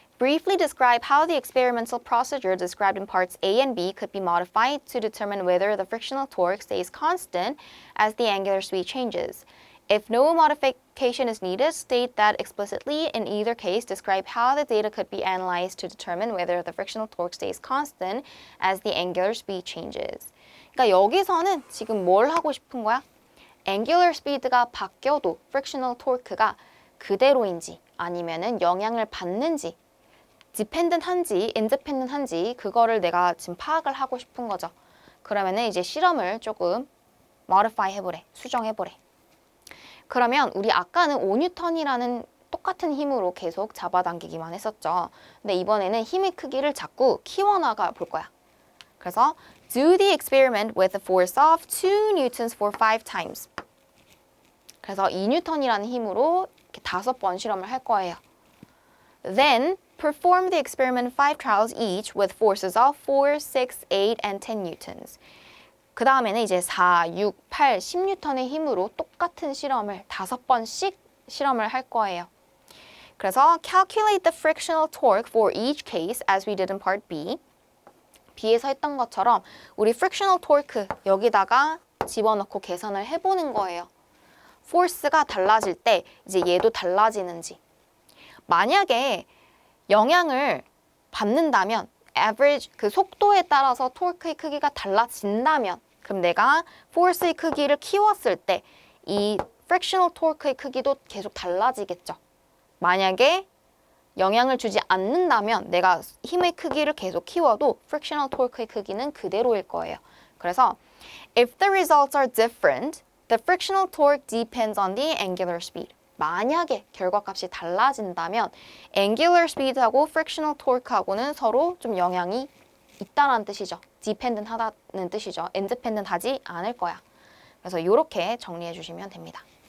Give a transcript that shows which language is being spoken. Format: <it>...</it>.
<en>Briefly describe how the experimental procedure described in parts A and B could be modified to determine whether the frictional torque stays constant as the angular speed changes. If no modification is needed, state that explicitly. In either case, describe how the data could be analyzed to determine whether the frictional torque stays constant as the angular speed changes.</en> <ko>그러니까 여기서는 지금 뭘 하고 싶은 거야? angular speed가 바뀌어도 frictional torque가 그대로인지 아니면은 영향을 받는지 dependent한지 independent한지 그거를 내가 지금 파악을 하고 싶은 거죠. 그러면은 이제 실험을 조금 modify 해보래, 수정해보래. 그러면 우리 아까는 5N이라는 똑같은 힘으로 계속 잡아당기기만 했었죠. 근데 이번에는 힘의 크기를 자꾸 키워나가 볼 거야. 그래서</ko> <en>do the experiment with a force of 2 newtons for 5 times.</en> <ko>그래서 2N이라는 힘으로 이렇게 5번 실험을 할 거예요.</ko> <en>Then perform the experiment 5 trials each with forces of 4, 6, 8, and 10 newtons.</en> <ko>그 다음에는 이제 4, 6, 8, 10N의 힘으로 똑같은 실험을 5번씩 실험을 할 거예요. 그래서</ko> <en>calculate the frictional torque for each case as we did in part B.</en> <ko>B에서 했던 것처럼 우리 frictional torque 여기다가 집어넣고 계산을 해보는 거예요. force가 달라질 때 이제 얘도 달라지는지. 만약에 영향을 받는다면 average 그 속도에 따라서 토르크의 크기가 달라진다면 그럼 내가 force의 크기를 키웠을 때 이 frictional torque의 크기도 계속 달라지겠죠. 만약에 영향을 주지 않는다면 내가 힘의 크기를 계속 키워도 frictional torque의 크기는 그대로일 거예요. 그래서</ko> <en>if the results are different, the frictional torque depends on the angular speed.</en> <ko>만약에 결과값이 달라진다면 angular speed하고 frictional torque하고는 서로 좀 영향이 있다는 뜻이죠. dependent 하다는 뜻이죠. independent 하지 않을 거야. 그래서 이렇게 정리해 주시면 됩니다.</ko>